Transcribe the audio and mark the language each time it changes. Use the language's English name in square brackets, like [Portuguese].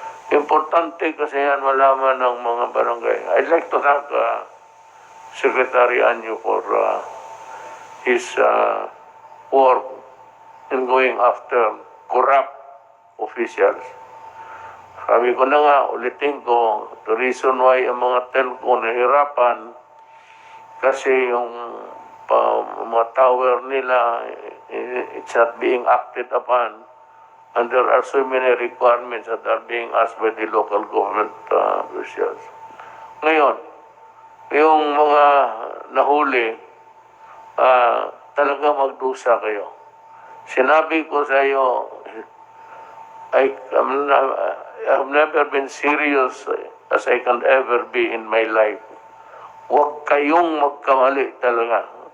[Filipino] Importante kasi yan malaman ng mga barangay. [English] I'd like to thank Secretary Anyo for his work in going after corrupt officials. [Filipino] Sabi ko na nga, ulitin ko, [English] the reason why [Filipino] ang mga telco nahirapan kasi yung mga tower nila, [English] it's not being acted upon. And there are so many requirements that are being asked by the local government officials. [Filipino] Ngayon, yung mga nahuli, talaga magdusa kayo. Sinabi ko sa iyo, [English] I have never been serious as I can ever be in my life. [Filipino] Huwag kayong magkamali talaga.